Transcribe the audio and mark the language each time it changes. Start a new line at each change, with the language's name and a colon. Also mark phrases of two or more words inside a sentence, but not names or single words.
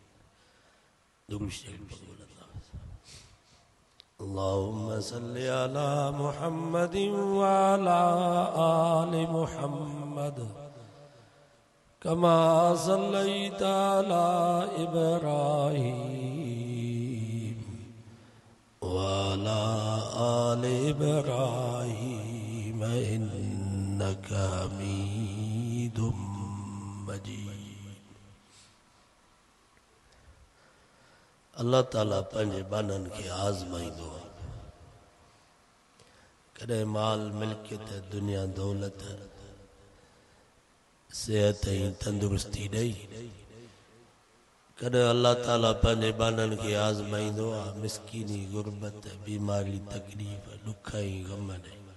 Arabic: اللهم صل على محمد وعلى آل محمد كما صليت على إبراهيم وعلى آل إبراهيم إنك حميد مجيد.
Sindhi: अल्लाह ताला पंहिंजे बाननि खे आज़माईंदो आहे। कॾहिं माल मिल्कियत दुनिया दौलत सेहत ऐं तंदुरुस्ती ॾेई, कॾहिं अल्लाह ताला पंहिंजे बाननि खे आज़माईंदो आहे मिसकीनी गुरबत बीमारी तकलीफ़ ॾुख ऐं ग़म ॾेई।